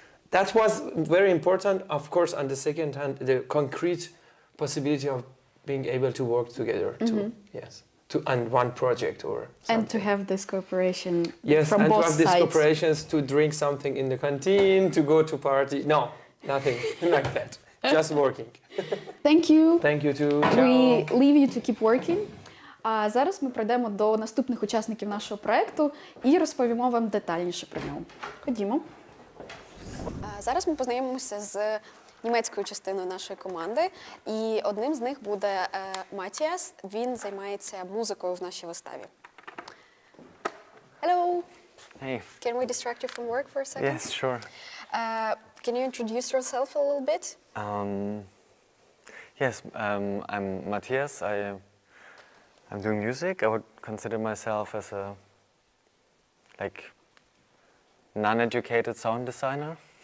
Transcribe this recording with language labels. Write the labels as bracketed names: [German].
[English] That was very important, of course. On the second hand, the concrete possibility of being able to work together, on one project or something. And to have this cooperation from both sides. Yes, and to have these cooperations, to drink something in the canteen, to go to party. No, nothing like that. Just working. Thank you. Thank you too. Ciao. We leave you to keep working. [Ukrainian] А зараз ми прийдемо до наступних учасників нашого проєкту і розповімо вам детальніше про нього. Ходімо. Зараз ми познайомимося з німецькою частиною нашої команди. І одним з них буде Матіас. Він займається музикою в нашій виставі. [English] Hello. Hey. Can we distract you from work for a second? Yes, sure. Can you introduce yourself a little bit? Yes, I'm Mathias. I'm doing music. I would consider myself as a non-educated sound designer.